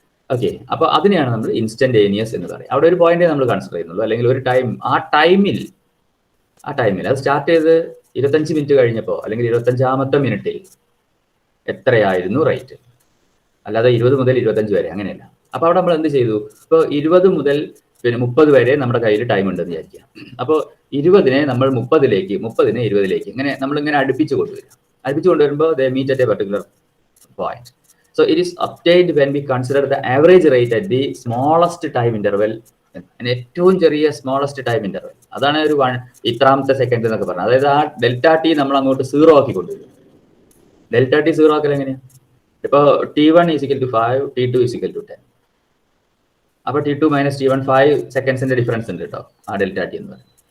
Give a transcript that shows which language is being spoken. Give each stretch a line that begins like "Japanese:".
Malayalam: Okay, അപ്പോൾ അതിനെയാണ് നമ്മൾ ഇൻസ്റ്റന്റേനിയസ് എന്ന് പറയും. അവിടെ ഒരു പോയിന്റേ നമ്മൾ കൺസിഡർ ചെയ്യുന്നുള്ളൂ, അല്ലെങ്കിൽ ഒരു ടൈം, ആ ടൈമിൽ അത് സ്റ്റാർട്ട് ചെയ്ത് 25 മിനിറ്റ് കഴിഞ്ഞപ്പോൾ അല്ലെങ്കിൽ 25ാമത്തെ മിനിറ്റിൽ എത്രയായിരുന്നു റേറ്റ്, അല്ലാതെ 20 മുതൽ 25 വരെ അങ്ങനെയല്ല. അപ്പോൾ അവിടെ നമ്മൾ എന്ത് ചെയ്തു, ഇപ്പോൾ 20 മുതൽ പിന്നെ 30 വരെ നമ്മുടെ കയ്യിൽ ടൈം ഉണ്ടെന്ന് വിചാരിക്കുക. അപ്പോൾ 20നെ നമ്മൾ 30ലേക്ക്, 30നെ 20ലേക്ക്, ഇങ്ങനെ നമ്മളിങ്ങനെ അടുപ്പിച്ച് കൊണ്ടുവരുമ്പോൾ
English: They meet at a particular point. So it is obtained when we consider the average rate at the smallest time interval.
Malayalam: ഏറ്റവും ചെറിയ സ്മോളസ്റ്റ് ടൈം ഇന്റർവൽ, അതാണ് ഒരു ഇത്രാമത്തെ സെക്കൻഡ് എന്നൊക്കെ പറഞ്ഞത്. അതായത് ആ ഡെൽറ്റ ടി നമ്മൾ അങ്ങോട്ട് 0 ആക്കി കൊണ്ടുവരും. ഡെൽറ്റ ടി 0 ആക്കൽ എങ്ങനെയാ? ഇപ്പോൾ T1 = 5, T2 = 10. അപ്പോൾ T2 - T1 5 സെക്കൻഡ്സിന്റെ ഡിഫറൻസ് ഉണ്ട് കേട്ടോ ആ ഡെൽറ്റ ടി എന്ന് പറയുന്നത്.